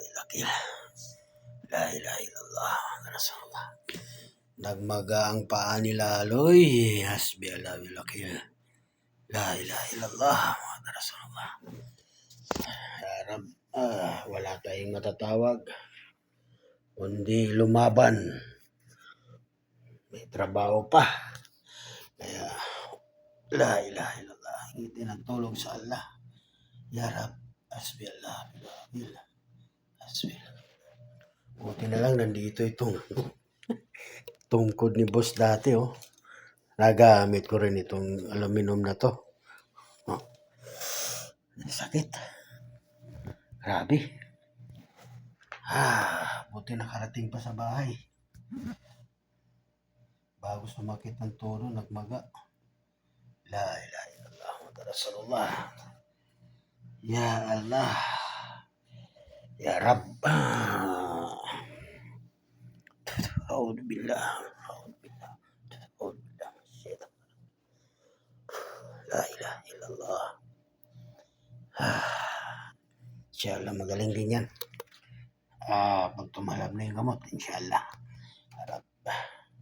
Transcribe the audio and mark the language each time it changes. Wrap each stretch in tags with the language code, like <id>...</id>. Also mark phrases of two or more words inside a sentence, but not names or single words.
<ar>wakil. لا إله إلا الله محمد رسول الله.</ar> <tl>Nagmaga ang paa ni Laloy.</tl> <ar>حسبي الله بالوكيل. لا إله إلا الله محمد رسول الله. يا رب,</ar> <tl>wala tayong matatawag kundi lumaban. May trabaho pa. Kaya</tl> <ar>لا إله إلا الله.</ar> <tl>Hingi ng tulong sa Allah.</tl> <ar>يا رب، حسبي الله بالوكيل. حسبي الله.</ar> <tl>Buti na lang nandito itong tungkod ni boss dati, oh. Nagamit ko rin itong aluminum na to. Oh. Sakit. Grabe. Buti nakarating pa sa bahay. Bago sumakit ng tono, nagmaga.</tl> <ar>لا إله إلا الله محمد رسول الله. يا الله. يا رب. أعوذ بالله. لا إله إلا الله.</ar> <tl>Inshallah magaling din yan. Pag tumalab na yung gamot, inshallah. Harap.</tl>